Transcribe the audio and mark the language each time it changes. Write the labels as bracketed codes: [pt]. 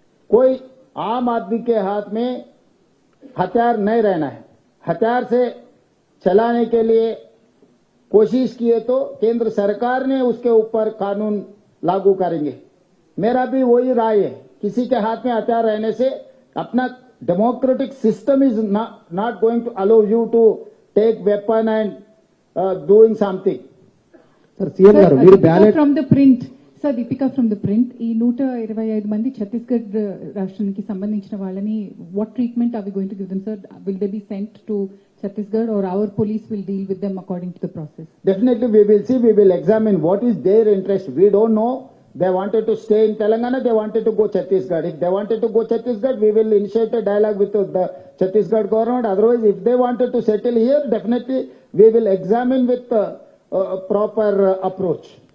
[hi] कोई आम आदमी के हाथ में हथियार नहीं रहना है. हथियार से चलाने के लिए कोशिश किए तो केंद्र सरकार ने उसके ऊपर कानून लागू करेंगे. मेरा भी वही राय है, किसी के हाथ में हथियार रहने से अपना [en] democratic system is not going to allow you to take weapon and doing something. [te] Sir CM గారు మీరు ballot [en] from the print sir Deepika from the print [te] ఈ 125 మంది ఛత్తీస్గఢ్ రాష్ట్రానికి సంబంధించిన వాళ్ళని [en] What treatment are we going to give them sir will they be sent to Chhattisgarh or our police will deal with them according to the process Definitely we will see, we will examine what is their interest. We don't know. They wanted to stay in Telangana, they wanted to go Chhattisgarh. If they wanted to go Chhattisgarh, we will initiate a dialogue with the Chhattisgarh government. Otherwise, if they wanted to settle here, definitely we will examine with proper approach.